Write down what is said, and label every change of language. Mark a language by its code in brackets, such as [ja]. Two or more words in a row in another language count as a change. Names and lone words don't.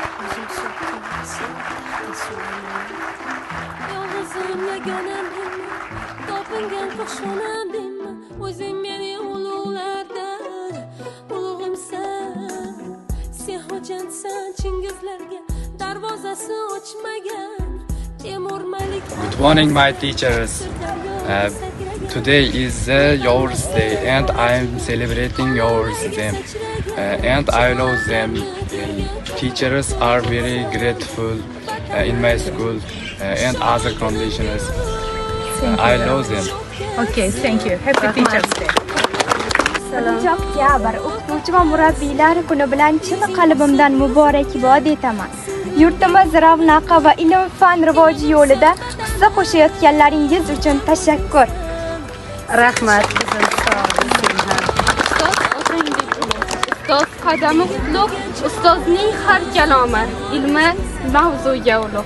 [uz] O'zing meni ulug'lardan ulug'imsan, sen xo'jandsan, chingizlarga darvozasi ochmagan Temur Malik. [en] Good morning, my teachers. Today is yours day, and I am celebrating yours them, and I love them. Teachers are very grateful in my school and other conditions. I love them. Okay, thank you. Happy Teachers Day. [uz] Oktyabr o'qituvchi va murabbiylar kuni bilan chin qalbimdan muborakbod etaman. Yurtimiz ravnaqi va ilm-fan rivoji yo'lida hissa qo'shayotganlaringiz uchun tashakkur. Rahmat. Ustoz qadami qutlug', ustozning har kalomi ilmi mavzuga ulug'.